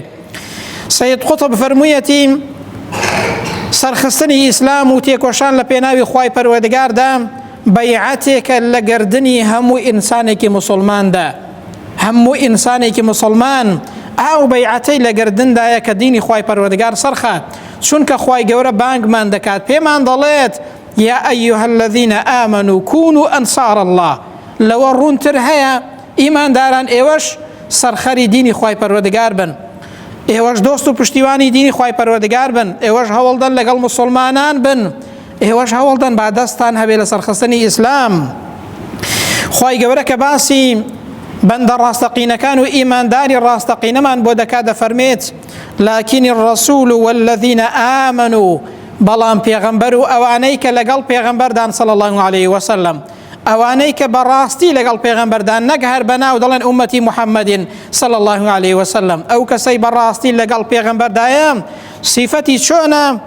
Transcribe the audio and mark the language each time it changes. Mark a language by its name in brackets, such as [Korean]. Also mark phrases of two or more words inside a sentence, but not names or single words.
[Central Kurdish] سەید قوتب فەرموویەتی سەرخستنی ئیسلام و تێکۆشان لە پێناوی خوای پەروەردگاردا بەیعەتێکە لە گردنی هەموو ئینسانێکی موسڵماندا. هەموو ئینسانێکی موسڵمان ئەو بەیعەتەی لە گردندایە کە دینی خوای پەروەردگار سەرخات، چونکە خوای گەورە بانگمان دەکات، پێمان دەڵێت [Arabic] یا ئەیوهە الەذینە ئامەنوا كونوا أنصار الله. [Central Kurdish] لەوە ڕوونتر هەیە ئیمانداران ئێوەش سەرخەری دینی خوای پەروەردگار بن، ئێوەش دۆست و پشتیوانی دینی خوای پەروەردگار بن، ئێوەش هەوڵدەن لەگەڵ موسڵمانان بن، ئێوەش هەوڵدەن با دەستان هەبێ لە سەرخستنی ئیسلام. خوای گەورە کە باسی بەندە ڕاستەقینەکان و ئیمانداری ڕاستەقینەمان بۆ دەکات دەفەرمێت [Arabic] لەکینی الرەسوول والەذینە ئامەنوا، [Central Kurdish] بەڵام پێغەمبەر و ئەوانەی کە لەگەڵ پێغەمبەردان [Arabic] صلی الله علیه وسلم، [Central Kurdish] ئەوانەی کە بەڕاستی لەگەڵ پێغەمبەردان نەک هەر بەناو دەڵێن ئومەتی محەممەدین [Arabic] صلی الله علیه وسلم، [Central Kurdish] ئەو کەسەی بەڕاستی لەگەڵ پێغەمبەردایە صفەتی چۆنە؟